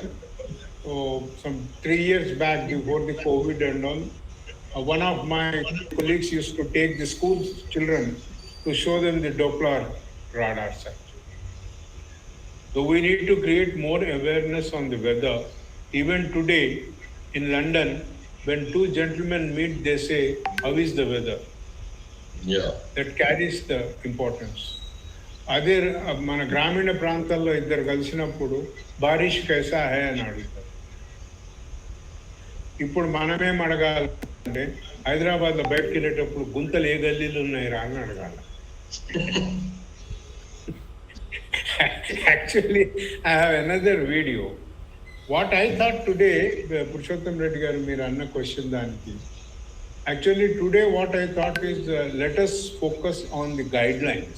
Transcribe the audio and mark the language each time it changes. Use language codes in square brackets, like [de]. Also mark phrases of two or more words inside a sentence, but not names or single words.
[en] So some 3 years back, before the COVID and all, one of my colleagues used to take the school children to show them the Doppler radars. So we need to create more awareness on the weather. Even today in London, when two gentlemen meet, they say, how is the weather? Yeah. That carries the importance. [te] అదే మన గ్రామీణ ప్రాంతాల్లో ఇద్దరు కలిసినప్పుడు [hi] बारिश कैसा है [te] అని అడుగుతారు. ఇప్పుడు మనమేం అడగాలంటే హైదరాబాద్లో బయటకు వెళ్ళేటప్పుడు గుంతలు ఏ గల్లీలు ఉన్నాయిరా అని అడగాలి. [en] Actually, I have another video. What I thought today, Purushottam Reddy [te] గారు మీర్ అన్న question దానికి. [en] Actually today what I thought is, let us focus on the guidelines.